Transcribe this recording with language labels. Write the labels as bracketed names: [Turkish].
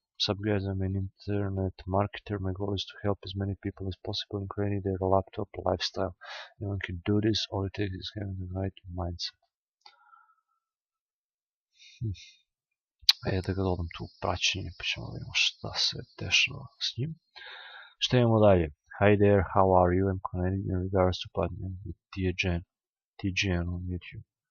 [English] Sup guys, I'm an internet marketer. My goal is to help as many people as possible in creating their laptop lifestyle. Anyone can do this, all it takes is having the right mindset. [Serbian] Da ga dodam tu praćenje, pa ćemo da vidimo šta se dešava s njim. Šta imamo dalje? [English] Hi there, how are you? I'm connecting in regards to partnering with TGN on YouTube.